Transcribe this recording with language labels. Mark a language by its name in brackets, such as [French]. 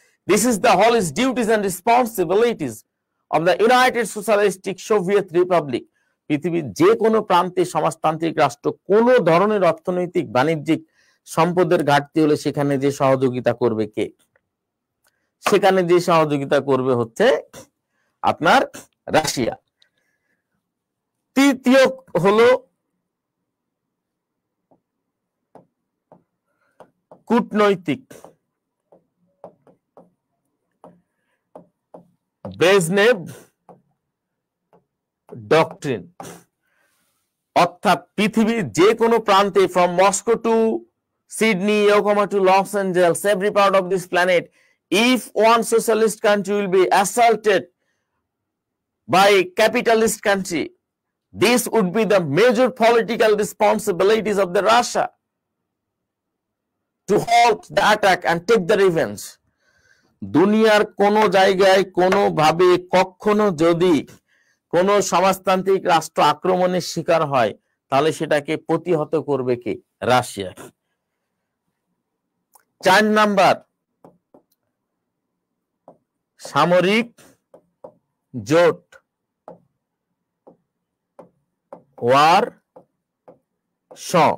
[English] This is the whole duties and responsibilities of the United Socialistic Soviet Republic. [Bangla] পৃথিবীর যে কোনো প্রান্তে সমাজতান্ত্রিক রাষ্ট্র কোন ধরনের অর্থনৈতিক বাণিজ্যিক সম্পদের ঘাটতি হলে সেখানে যে সহযোগিতা করবে কে? সেখানে যে সহযোগিতা করবে হচ্ছে আপনার রাশিয়া। তৃতীয় হলো কূটনৈতিক, ব্রেজনেভ ডক্ট্রিন, অর্থাৎ পৃথিবীর যে কোনো প্রান্তে [English] From Moscow to Sydney, Yokohama to Los Angeles, every part of this planet, if one socialist country will be assaulted by a capitalist country, this would be the major political responsibilities of the Russia to halt the attack and take the revenge. [Bangla] দুনিয়ার কোন জায়গায় কোনোভাবে কখনো যদি কোন সমাজতান্ত্রিক রাষ্ট্র আক্রমণের শিকার হয়, তাহলে সেটাকে প্রতিহত করবে কে? রাশিয়া। 4 নাম্বার সামরিক জোট, ওয়ার শ।